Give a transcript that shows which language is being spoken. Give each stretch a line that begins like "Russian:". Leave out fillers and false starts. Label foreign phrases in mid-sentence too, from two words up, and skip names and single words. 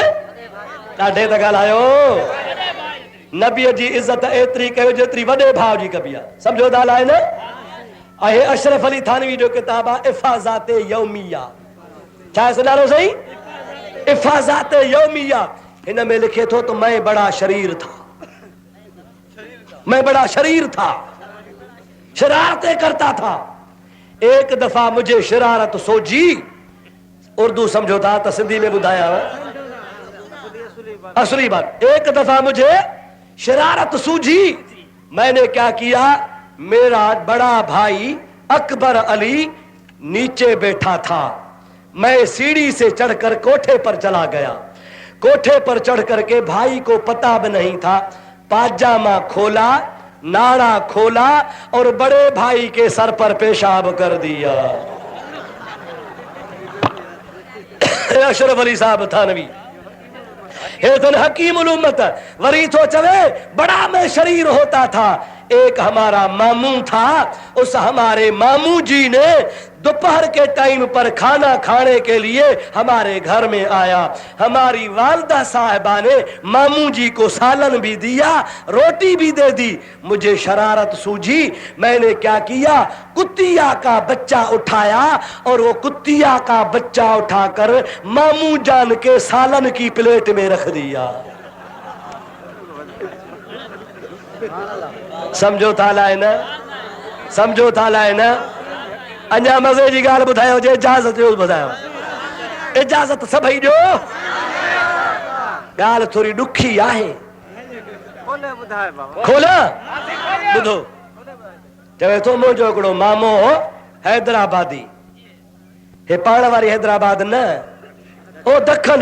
Sindhi: ॾाढे त ॻाल्हायो। नबीअ जी इज़त एतिरी कयो जेतिरी वॾे भाउ जी कबी आहे। सम्झो ॻाल्हि आहे न? आहे अशरफ अली थानवी जो किताब आहे हिफ़ाज़त यौमिया। छा आहे सुञाणो सही? हिफ़ाज़त यौमिया। हिन में लिखे थो
Urdu: تو میں بڑا شریر تھا، میں بڑا شریر تھا، شرارتیں کرتا تھا. ایک دفعہ مجھے شرارت سوچی,
Sindhi: उर्दू समझो था तो सिंधी में बुधाया असली बात।
Urdu: ایک دفعہ مجھے شرارت سوجھی، میں نے کیا کیا، میرا بڑا بھائی اکبر علی نیچے بیٹھا تھا، میں سیڑھی سے چڑھ کر کوٹھے پر چلا گیا. کوٹھے پر چڑھ کرکے بھائی کو پتا بھی نہیں تھا، پاجامہ کھولا، ناڑا کھولا اور بڑے بھائی کے سر پر پیشاب کر دیا. اشرف علی صاحب تھانوی حکیم الامت
Sindhi: वरी तो चवे
Urdu: بڑا میں شریر ہوتا تھا. ایک ہمارا ماموں تھا، اس ہمارے ماموں جی نے دوپہر کے ٹائم پر کھانا کھانے کے لیے ہمارے گھر میں آیا. ہماری والدہ صاحبہ نے ماموں جی کو سالن بھی دیا، روٹی بھی دے دی. مجھے شرارت سوجھی، میں نے کیا کیا، کتیا کا بچہ اٹھایا اور وہ کتیا کا بچہ اٹھا کر ماموں جان کے سالن کی پلیٹ میں رکھ دیا.
Sindhi: समझो था लाए न, समझो था लाए न। अञा मज़े जी ॻाल्हि ॿुधायो जे इजाज़त जो ॿुधायो, इजाज़त सभई ॾियो। ॻाल्हि थोरी ॾुखी आहे, खोला ॿुधो। चवे थो मुंहिंजो हिकिड़ो मामो हैदराबादी, हे पाण वारी हैदराबाद न, ओ दखन।